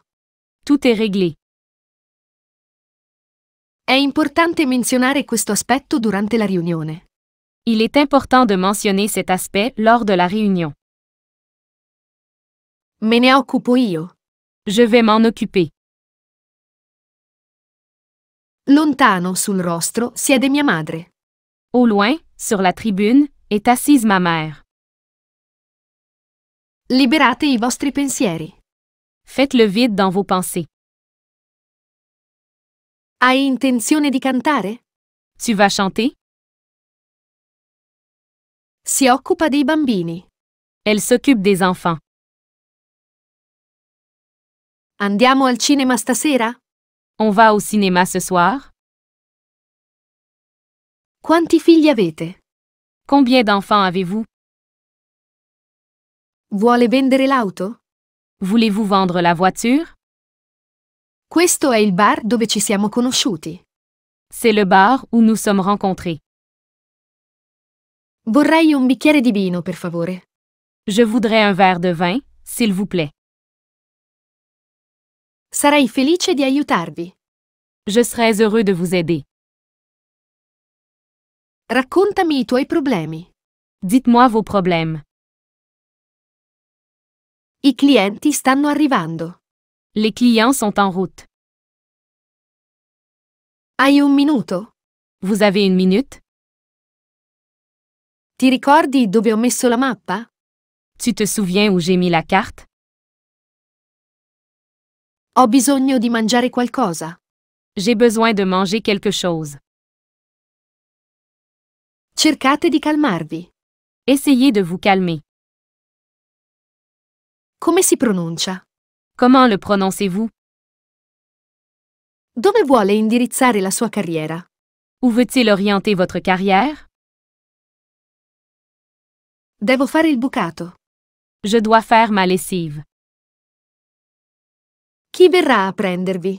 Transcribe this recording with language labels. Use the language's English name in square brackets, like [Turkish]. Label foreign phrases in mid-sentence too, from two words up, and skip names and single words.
[French] Tout est réglé. [Italian] È importante menzionare questo aspetto durante la riunione. [French] Il est important de mentionner cet aspect lors de la réunion. [Italian] Me ne occupo io. [French] Je vais m'en occuper. [Italian] Lontano sul rostro siede mia madre. [French] Au loin, sur la tribune, est assise ma mère. [Italian] Liberate i vostri pensieri. [French] Faites le vide dans vos pensées. [Italian] Hai intenzione di cantare? [French] Tu vas chanter? [Italian] Si occupa dei bambini. [French] Elle s'occupe des enfants. [Italian] Andiamo al cinema stasera? [French] On va au cinéma ce soir? [Italian] Quanti figli avete? [French] Combien d'enfants avez-vous? [Italian] Vuole vendere l'auto? [French] Voulez-vous vendre la voiture? [Italian] Questo è il bar dove ci siamo conosciuti. [French] C'est le bar où nous sommes rencontrés. [Italian] Vorrei un bicchiere di vino, per favore. [French] Je voudrais un verre de vin, s'il vous plaît. [Italian] Sarei felice di aiutarvi. [French] Je serais heureux de vous aider. [Italian] Raccontami i tuoi problemi. [French] Dites-moi vos problèmes. [Italian] I clienti stanno arrivando. [French] Les clients sont en route. [Italian] Hai un minuto? [French] Vous avez une minute? [Italian] Ti ricordi dove ho messo la mappa? [French] Tu te souviens où j'ai mis la carte? [Italian] Ho bisogno di mangiare qualcosa. [French] J'ai besoin de manger quelque chose. [Italian] Cercate di calmarvi. [French] Essayez de vous calmer. [Italian] Come si pronuncia? [French] Comment le prononcez-vous? [Italian] Dove vuole indirizzare la sua carriera? [French] Où veut-il orienter votre carrière? [Italian] Devo fare il bucato. [French] Je dois faire ma lessive. [Italian] Chi verrà a prendervi?